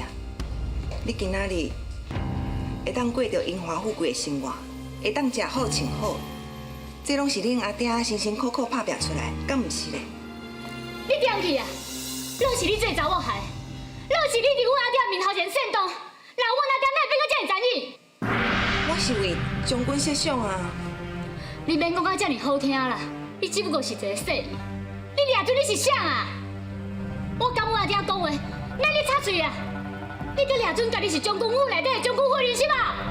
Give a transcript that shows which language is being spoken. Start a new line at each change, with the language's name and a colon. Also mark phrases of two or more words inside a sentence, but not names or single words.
Min Nan Chinese: 你今仔日会当过着荣华富贵的生活，会当食好穿好，这拢是恁阿爹辛辛苦苦打拼出来，敢毋是咧？你点去啊！拢是你这查某害，拢是你伫阮阿爹面头前煽动，让阮阿爹哪会变到这么残忍？我是为将军设想啊！你免讲到这么好听啦，你只不过是一个细儿，你掠准你是啥啊？我甲阮阿爹讲话，哪你插嘴啊？你搁掠准家己是将军府内底的将军夫人是吧？